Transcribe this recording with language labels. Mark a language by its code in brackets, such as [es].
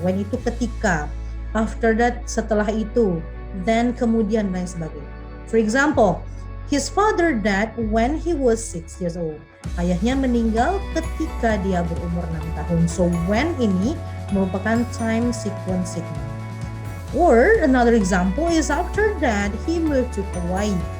[id] When itu ketika, [en] after that [id] setelah itu, then kemudian, dan sebagainya. [en] For example, his father died when he was 6 years old. [id] Ayahnya meninggal ketika dia berumur 6 tahun. So when ini merupakan time sequence signal. [en] Or another example is after that he moved to Hawaii.